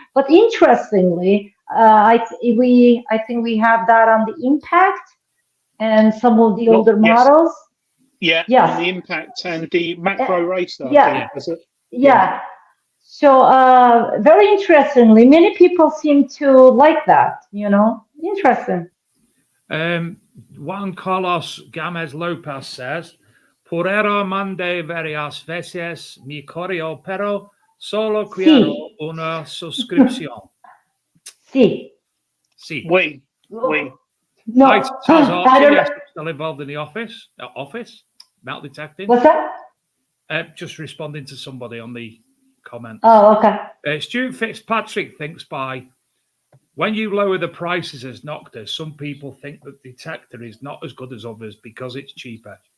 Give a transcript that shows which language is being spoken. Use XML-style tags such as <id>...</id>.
<en>But interestingly, I think we have that on the Impact and some of the older models. Yeah, yes. And the Impact and the Macro Racer. Yeah. I think, Yeah. So very interestingly, many people seem to like that. Interesting.</en> <es>Juan Carlos Gamez Lopez says, "Porero mande varias veces mi correo, pero solo quiero una suscripción." Sí.</es> <en>Wait. No, Hi, I don't. yes, I'm still involved in the office metal detecting. What's that? Just responding to somebody on the comments. Oh, okay. Stuart Fitzpatrick thinks when you lower the prices as NOKTA, some people think that Detector is not as good as others because it's cheaper.</en>